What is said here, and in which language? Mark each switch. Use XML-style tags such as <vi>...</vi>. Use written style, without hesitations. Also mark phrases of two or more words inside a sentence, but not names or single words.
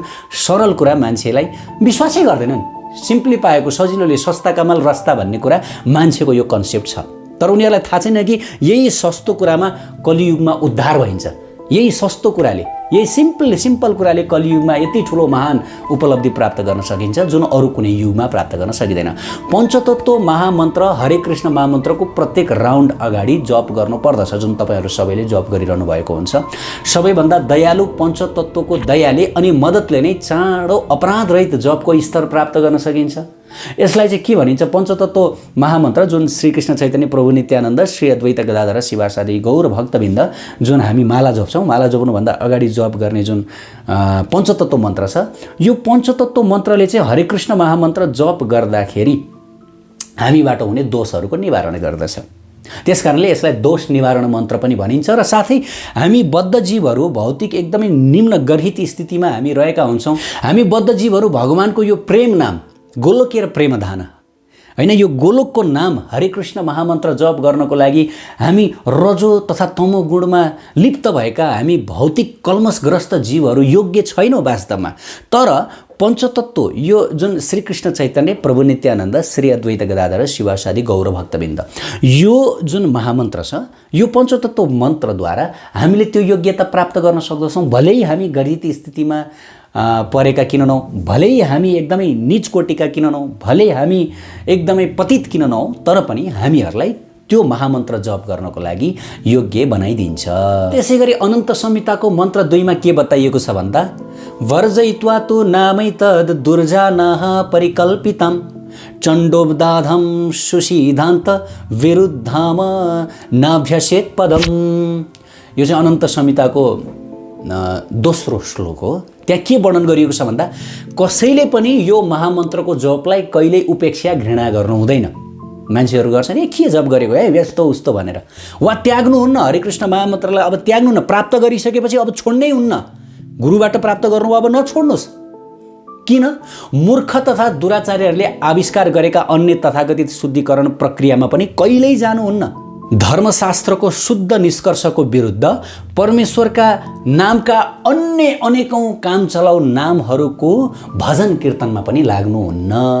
<ne>सरल कुरा मान्छेलाई विश्वासै गर्दैनन्। सिम्पली पाएको सजिलोले सस्ता कमाल रस्ता भन्ने कुरा मान्छेको यो कन्सेप्ट छ। तर उनीहरूलाई थाहा छैन कि यही सस्तो कुरामा कलियुगमा उद्धार भइन्छ। यही सस्तो कुराले, यही सिम्पल कुराले कलियुगमा यति ठुलो महान उपलब्धि प्राप्त गर्न सकिन्छ जुन अरू कुनै युगमा प्राप्त गर्न सकिँदैन। पञ्चतत्व महामन्त्र हरे कृष्ण महामन्त्रको प्रत्येक राउन्ड अगाडि जप गर्नुपर्दछ, जुन तपाईँहरू सबैले जप गरिरहनु भएको हुन्छ। सबैभन्दा दयालु पञ्चतत्वको दयाले अनि मद्दतले नै चाँडो अपराधरहित जपको स्तर प्राप्त गर्न सकिन्छ। यसलाई चाहिँ के भनिन्छ? पञ्चतत्व महामन्त्र जुन श्रीकृष्ण चैतन्य प्रभु नित्यानन्द श्री अद्वैत गदाधर शिवासादि गौर भक्तबिन्द जुन हामी माला जप्छौँ, माला जप्नुभन्दा अगाडि जप गर्ने जुन पञ्चतत्व मन्त्र छ, यो पञ्चतत्व मन्त्रले चाहिँ हरे कृष्ण महामन्त्र जप गर्दाखेरि हामीबाट हुने दोषहरूको निवारण गर्दछ। त्यसकारणले यसलाई दोष निवारण मन्त्र पनि भनिन्छ। र साथै हामी बद्ध जीवहरू भौतिक एकदमै निम्न गर्हित स्थितिमा हामी रहेका हुन्छौँ। हामी बद्ध जीवहरू भगवानको यो प्रेम नाम गोलोकीय प्रेमधान हैन, यो गोलोकको नाम हरे कृष्ण महामन्त्र जप गर्नको लागि हामी रजो तथा तमो गुणमा लिप्त भएका हामी भौतिक कल्मसग्रस्त जीवहरू योग्य छैनौँ वास्तवमा। तर पञ्चतत्व यो जुन श्रीकृष्ण चैतन्य प्रभु नित्यानन्द श्री अद्वैत गदाधर शिवासादि गौर भक्तबिन्द, यो जुन महामन्त्र छ, यो पञ्चतत्व मन्त्रद्वारा हामीले त्यो योग्यता प्राप्त गर्न सक्दछौँ। भलै हामी गरिब स्थितिमा परेका किन नहौँ, भलै हामी एकदमै नीच कोटिका किन नहौँ, भलै हामी एकदमै पतित किन नहौँ, तर पनि हामीहरूलाई त्यो महामन्त्र जप गर्नको लागि योग्य बनाइदिन्छ। त्यसै गरी अनन्त संहिताको मन्त्र 2 मा के बताइएको छ भन्दा</ne> <sa>वर्जयित्वा तु नामै तद् दुर्जानः परिकल्पितम् चण्डोबदाधम सुसिद्धान्त विरुद्धाम नाभ्यसेत् पदम।</sa> <ne>यो चाहिँ अनन्त संहिताको दोस्रो श्लोक हो। त्यहाँ के वर्णन गरिएको छ भन्दा कसैले पनि यो महामन्त्रको जपलाई कहिल्यै उपेक्षा घृणा गर्नु हुँदैन। मान्छेहरू गर्छन् के जप गरेको है व्यस्त उस्तो भनेर, वा त्याग्नुहुन्न हरे कृष्ण महामन्त्रलाई। अब त्याग्नुहुन्न, प्राप्त गरिसकेपछि अब छोड्नै हुन्न। गुरुबाट प्राप्त गर्नु अब नछोड्नुहोस्। किन? मूर्ख तथा दुराचार्यहरूले आविष्कार गरेका अन्य तथाकथित शुद्धिकरण प्रक्रियामा पनि कहिल्यै जानुहुन्न। धर्मशास्त्रको शुद्ध निष्कर्षको विरुद्ध परमेश्वरका नामका अन्य अनेकौं काम चलाउ नामहरूको भजन कीर्तनमा पनि लाग्नुहुन्न।</ne>